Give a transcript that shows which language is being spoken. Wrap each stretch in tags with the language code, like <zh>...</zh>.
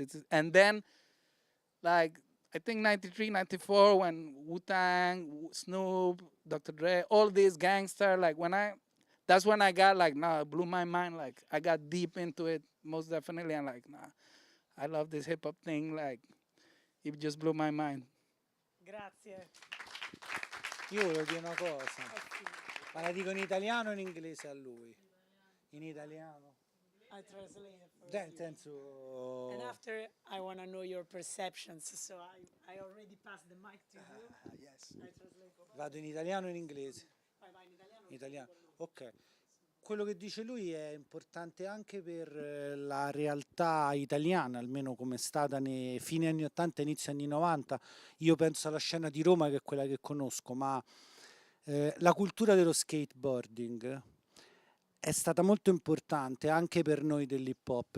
<en>And then like I think 93, 94, when Wu-Tang, Snoop, Dr. Dre, all these gangster, like that's when I got like, it blew my mind. Like I got deep into it, most definitely. I'm like, I love this hip hop thing. Like it just blew my mind.</en> <it>Grazie. Io volevo dire una cosa, ma la dico in italiano o in inglese a lui? In italiano.</it> <en>I translate it for</en> <it>Nel</it> <en>you.</en> <it>senso...</it> <en>And after, I want to know your perceptions, so I already passed the mic to you. Yes. I translate for</en> <it>Vado in italiano o in inglese? vai in italiano. Italiano, ok. Quello che dice lui è importante anche per la realtà italiana, almeno come è stata nei fine anni 80 inizio anni 90. Io penso alla scena di Roma, che è quella che conosco, ma la cultura dello skateboarding è stata molto importante anche per noi dell'hip hop.</it>